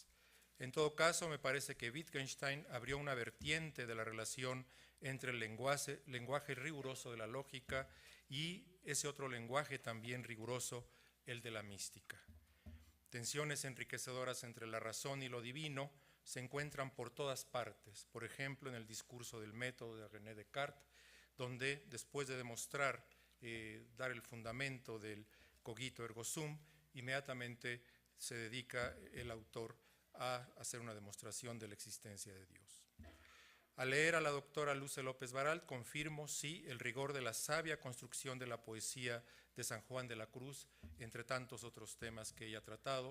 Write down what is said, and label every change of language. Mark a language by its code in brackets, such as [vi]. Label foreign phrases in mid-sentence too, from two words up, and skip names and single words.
[es] En todo caso, me parece que Wittgenstein abrió una vertiente de la relación entre el lenguaje riguroso de la lógica y ese otro lenguaje también riguroso, el de la mística. Tensiones enriquecedoras entre la razón y lo divino se encuentran por todas partes, por ejemplo en el discurso del método de René Descartes, donde después de demostrar, dar el fundamento del [la] cogito ergo sum, [es] inmediatamente se dedica el autor a hacer una demostración de la existencia de Dios. Al leer a la doctora Luce López Baral, confirmo, sí, el rigor de la sabia construcción de la poesía de San Juan de la Cruz, entre tantos otros temas que ella ha tratado.